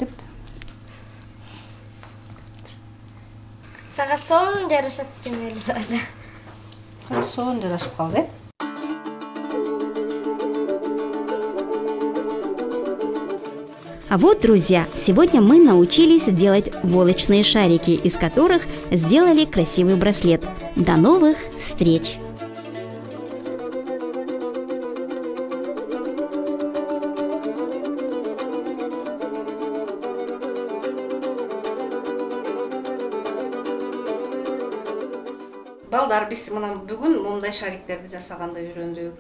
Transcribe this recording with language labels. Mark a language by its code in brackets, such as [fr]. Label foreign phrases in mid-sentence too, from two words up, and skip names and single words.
[ru] А вот, друзья, сегодня мы научились делать волочные шарики, из которых сделали красивый браслет. До новых встреч! [ky] Балдар, биз мына бүгүн момундай шариктерди жасаганды үйрөндүк.